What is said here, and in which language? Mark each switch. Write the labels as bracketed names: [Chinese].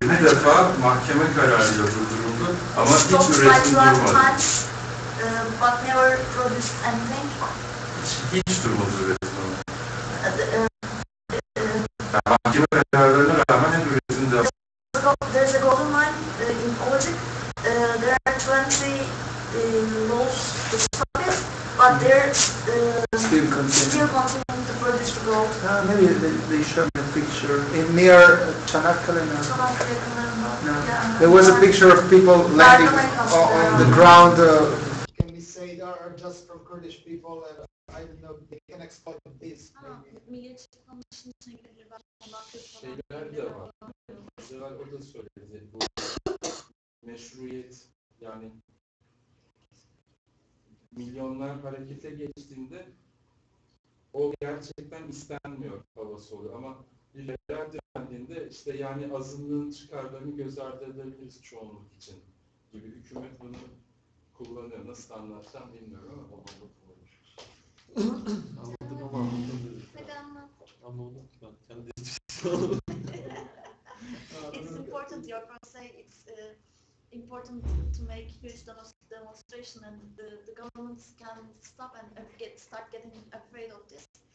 [Turkish] 20 defa mahkeme kararıyla durduruldu ama hiç üretim durmadı. [English] But never produced anything. [Turkish] Hiç durmadı üretim. Yani mahkeme kararlarına rağmen hep üretim devam. [English] There's a golden mine in Ovacık. There are 20 laws to stop it, but they're still continue. continuing to produce the gold. Maybe they showed me a picture in near Çanakkale. No. [Turkish] Çanakkale yakınlarında. [English] No. [Turkish] Yani- [English] There was a picture of people landing on the ground. Can we say they are just from Kurdish people? I don't know. They can exploit this. [Turkish] Milliyetçilik anlayışının içine girebilir. Ben ondan kötü falan. Şeyler de var. Mesela o da söyledi. Bu meşruiyet, yani milyonlar harekete geçtiğinde o gerçekten istenmiyor havası oluyor. Ama liberal dendiğinde işte yani azınlığın çıkarlarını göz ardı edebiliriz çoğunluk için gibi hükümet bunu kullanıyor. Nasıl anlatsam bilmiyorum ama Anladım ama anladım. Anlamadım ki ben. Kendi hiçbir şey anlamadım. [English] It's important, your friends say it's important to make huge demonstration and the governments can stop and start getting afraid of this.